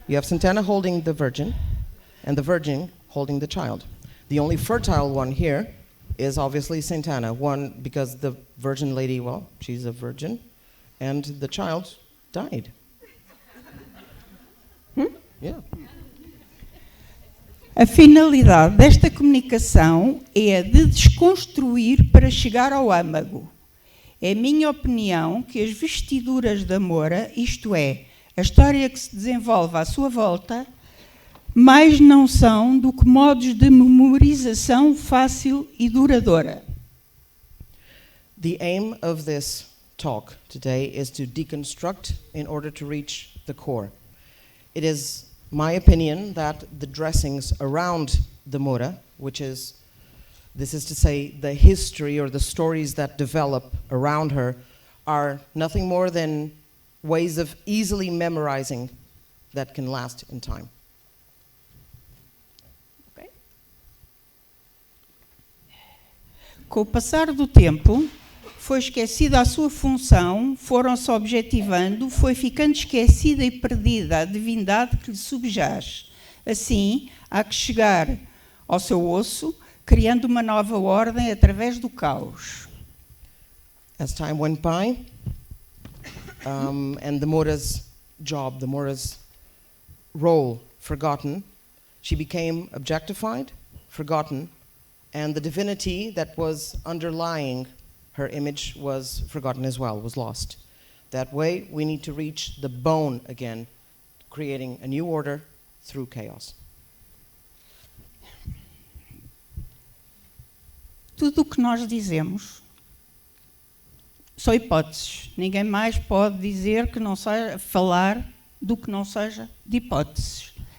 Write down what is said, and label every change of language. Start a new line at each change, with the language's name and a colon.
English: You have Santana holding the Virgin, and the Virgin holding the child. The only fertile one here is obviously Saint Anna. One, because the Virgin Lady, well, she's a virgin, and the child died. Yeah.
Portuguese: A finalidade desta comunicação é a de desconstruir para chegar ao âmago. É minha opinião que as vestiduras da Moura, isto é, a história que se desenvolve à sua volta, mais não são do que modos de memorização fácil e duradoura.
English: The aim of this talk today is to deconstruct in order to reach the core. It is my opinion that the dressings around the Moura, this is to say the history or the stories that develop around her, are nothing more than ways of easily memorizing that can last in time. Okay.
Portuguese: Com o passar do tempo, foi esquecida a sua função, foram-se objetivando, foi ficando esquecida e perdida a divindade que lhe subjaz. Assim, há que chegar ao seu osso, criando uma nova ordem através do caos.
English: As time went by, and the Moura's job, the Moura's role forgotten, she became objectified, forgotten, and the divinity that was underlying her image was forgotten as well, was lost. That way, we need to reach the bone again, creating a new order through chaos.
Portuguese: Tudo o que nós dizemos são hipóteses. Ninguém mais pode dizer que não seja, falar do que não seja de hipóteses.